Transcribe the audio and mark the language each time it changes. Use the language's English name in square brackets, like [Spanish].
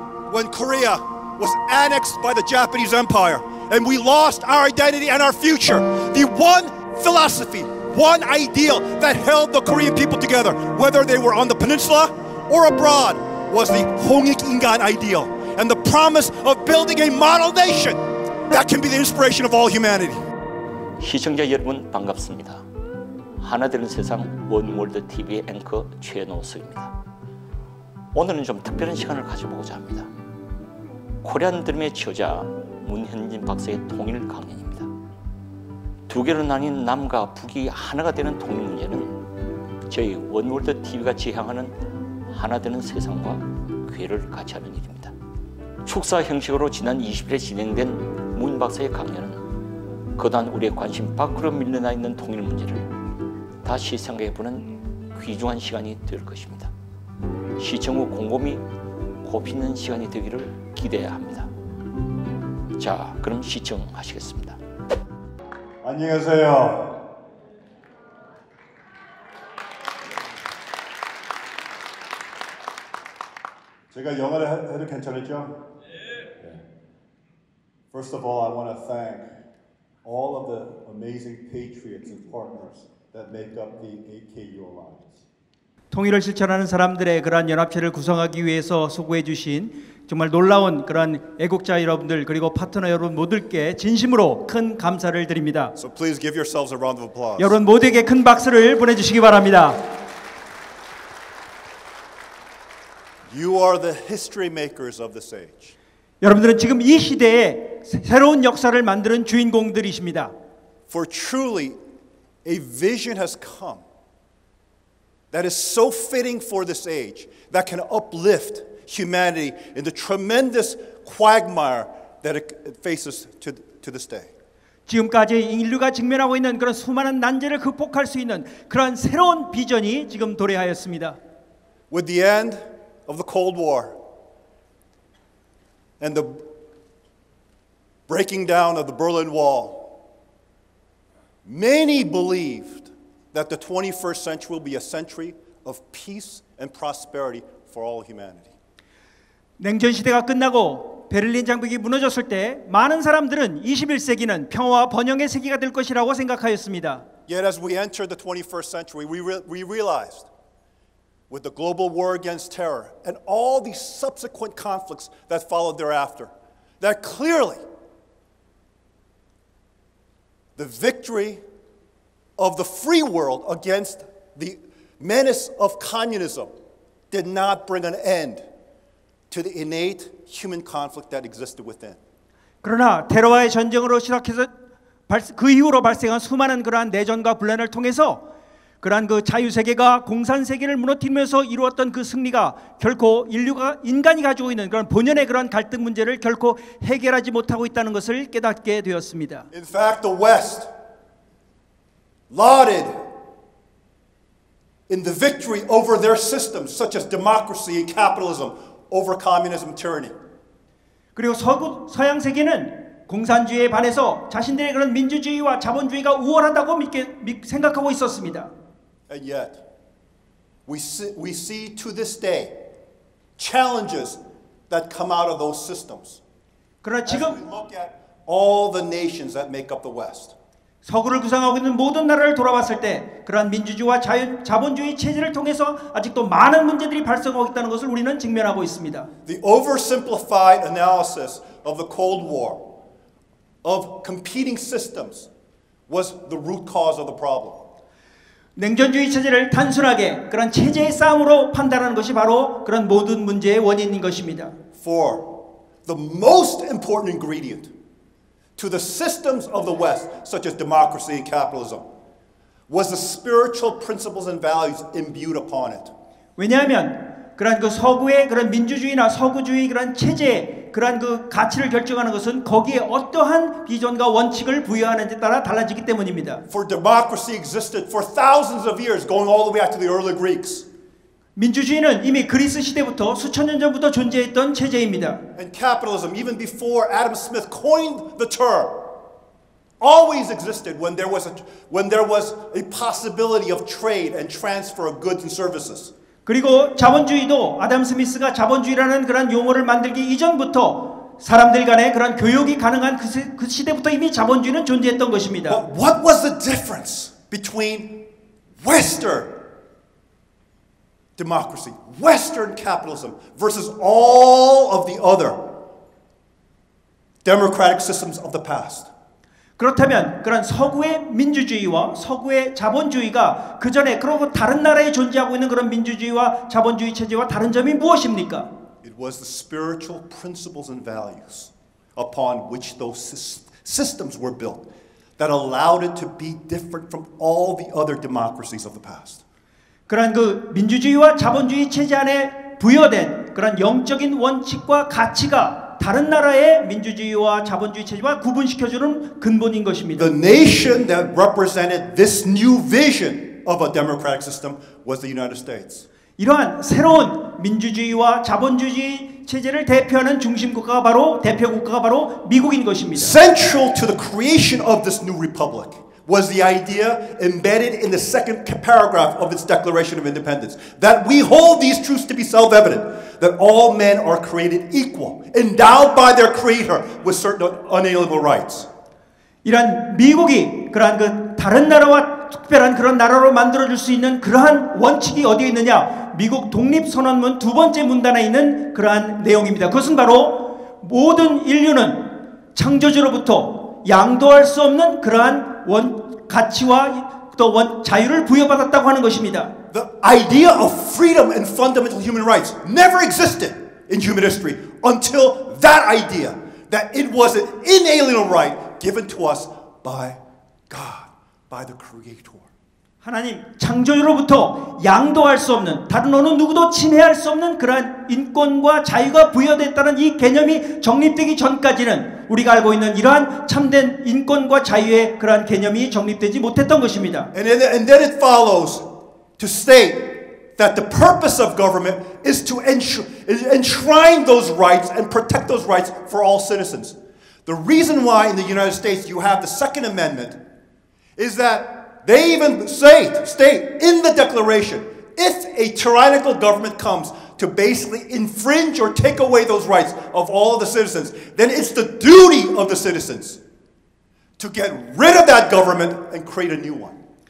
[English] When Korea was annexed by the Japanese Empire, and we lost our identity and our future, the one philosophy, one ideal that held the Korean people together, whether they were on the peninsula or abroad, was the 홍익인간 ideal, and the promise of building a model nation that can be the inspiration of all humanity. [Korean] 시청자 여러분 반갑습니다. 하나되는 세상 원월드 TV의 앵커 최노석입니다. 오늘은 좀 특별한 시간을 가져보고자 합니다. 코리안 드림의 저자 문현진 박사의 통일 강연입니다. 두 개로 나뉜 남과 북이 하나가 되는 통일 문제는 저희 원월드 TV가 지향하는 하나되는 세상과 기회를 같이 하는 일입니다. 축사 형식으로 지난 20일에 진행된 문 박사의 강연은 그동안 우리의 관심 밖으로 밀려나 있는 통일 문제를 다시 생각해보는 귀중한 시간이 될 것입니다. 시청 후 곰곰이 곱씹는 시간이 되기를 기대해야 합니다. 자, 그럼 시청하시겠습니다. 안녕하세요. 제가 영어를 해도 괜찮을죠? 네. [English] First of all, I want to thank all of the amazing patriots and partners that make up the AKU Alliance. [Korean] 통일을 실천하는 사람들의 그러한 연합체를 구성하기 위해서 수고해 주신 정말 놀라운 그러한 애국자 여러분들 그리고 파트너 여러분 모두께 진심으로 큰 감사를 드립니다. [English] So please give yourselves a round of applause. [Korean] 여러분 모두에게 큰 박수를 보내주시기 바랍니다. [English] You are the history makers of this age. [Korean] 여러분들은 지금 이 시대에 새로운 역사를 만드는 주인공들이십니다. [English] For truly a vision has come that is so fitting for this age, that can uplift humanity in the tremendous quagmire that it faces to this day. [Korean] 지금까지 인류가 직면하고 있는 그런 수많은 난제를 극복할 수 있는 그런 새로운 비전이 지금 도래하였습니다. [English] With the end of the Cold War and the breaking down of the Berlin Wall, many believed that the 21st century will be a century of peace and prosperity for all humanity. [Korean] 냉전 시대가 끝나고 베를린 장벽이 무너졌을 때 많은 사람들은 21세기는 평화와 번영의 세기가 될 것이라고 생각하였습니다. [English] Yet as we entered the 21st century, we realized with the global war against terror and all these subsequent conflicts that followed thereafter, that clearly the victory of the free world against the menace of communism did not bring an end to the innate human conflict that existed within. [Korean] 그러나 테러와의 전쟁으로 시작해서 그 이후로 발생한 수많은 그러한 내전과 분란을 통해서 그러한 그 자유세계가 공산세계를 무너뜨리면서 이루었던 그 승리가 결코 인간이 가지고 있는 그런 본연의 그런 갈등 문제를 결코 해결하지 못하고 있다는 것을 깨닫게 되었습니다. [English] In fact, the West lauded in the victory over their systems, such as democracy and capitalism, over communism and tyranny. [Korean] 그리고 서양 세계는 공산주의에 반해서 자신들의 그런 민주주의와 자본주의가 우월하다고 생각하고 있었습니다. [English] And yet, we see to this day challenges that come out of those systems. [Korean] 그러나 [English] As we [Korean] 지금 [English] look at all the nations that make up the West. [Korean] 서구를 구성하고 있는 모든 나라를 돌아봤을 때 그러한 민주주의와 자본주의 체제를 통해서 아직도 많은 문제들이 발생하고 있다는 것을 우리는 직면하고 있습니다. [English] The oversimplified analysis of the Cold War, of competing systems, was the root cause of the problem. [Korean] 냉전주의 체제를 단순하게 그런 체제의 싸움으로 판단하는 것이 바로 그런 모든 문제의 원인인 것입니다. [English] For the most important ingredient to the systems of the West, such as democracy and capitalism, was the spiritual principles and values imbued upon it. [Korean] 왜냐하면 그런 그 서구의 그런 민주주의나 서구주의 그런 체제의 그런 그 가치를 결정하는 것은 거기에 어떠한 비전과 원칙을 부여하는지에 따라 달라지기 때문입니다. [English] For democracy existed for thousands of years, going all the way back to the early Greeks. [Korean] 민주주의는 이미 그리스 시대부터 수천 년 전부터 존재했던 체제입니다. [English] And capitalism, even before Adam Smith coined the term, always existed when there was a possibility of trade and transfer of goods and services. [Korean] 그리고 자본주의도 아담 스미스가 자본주의라는 그런 용어를 만들기 이전부터 사람들 간의 그런 교역이 가능한 그 시대부터 이미 자본주의는 존재했던 것입니다. [English] But what was the difference between Western democracy, Western capitalism versus all of the other democratic systems of the past? [Korean] 그렇다면 그런 서구의 민주주의와 서구의 자본주의가 그 전에 그리고 다른 나라에 존재하고 있는 그런 민주주의와 자본주의 체제와 다른 점이 무엇입니까? [English] It was the spiritual principles and values upon which those systems were built that allowed it to be different from all the other democracies of the past. [Korean] 그런 그 민주주의와 자본주의 체제 안에 부여된 그런 영적인 원칙과 가치가 다른 나라의 민주주의와 자본주의 체제와 구분시켜주는 근본인 것입니다. [English] The nation that represented this new vision of a democratic system was the United States. [Korean] 이러한 새로운 민주주의와 자본주의 체제를 대표하는 중심국가가 바로 대표국가가 바로 미국인 것입니다. [English] Central to the creation of this new republic was the idea embedded in the second paragraph of its Declaration of Independence that we hold these truths to be self-evident, that all men are created equal, endowed by their creator with certain unalienable rights. [Korean] 이런 미국이 그러한 그 다른 나라와 특별한 그런 나라로 만들어줄 수 있는 그러한 원칙이 어디에 있느냐? 미국 독립선언문 두 번째 문단에 있는 그러한 내용입니다. 그것은 바로 모든 인류는 창조주로부터 양도할 수 없는 그러한 가치와 또 자유를 부여받았다고 하는 것입니다. [English] The idea of freedom and fundamental human rights never existed in human history until that idea, that it was an inalienable right given to us by God, by the Creator. [Korean] 하나님 창조주로부터 양도할 수 없는 다른 어느 누구도 침해할 수 없는 그러한 인권과 자유가 부여됐다는 이 개념이 정립되기 전까지는 우리가 알고 있는 이러한 참된 인권과 자유의 그러한 개념이 정립되지 못했던 것입니다. [English] And then it follows to state that the purpose of government is to enshrine those rights and protect those rights for all citizens. The reason why in the United States you have the Second Amendment is that they even state in the Declaration, if a tyrannical government comes to basically infringe or take away those rights of all of the citizens, then it's the duty of the citizens to get rid of that government and create a new one.